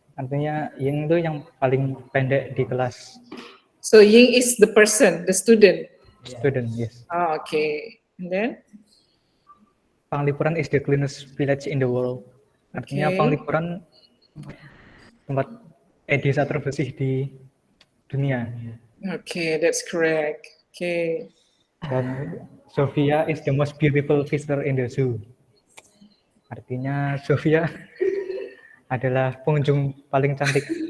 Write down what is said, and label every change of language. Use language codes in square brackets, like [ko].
[id] Artinya Ying itu yang paling pendek di kelas. [en] So Ying is the person, the student. Student, yes. Oh, okay. And then? Panglipuran is the cleanest village in the world. [id] Artinya Panglipuran tempat desa terbersih di dunia. [en] Okay, that's correct. Okay. Dan Sofia is the most beautiful visitor in the zoo. [id] Artinya Sofia adalah pengunjung paling cantik.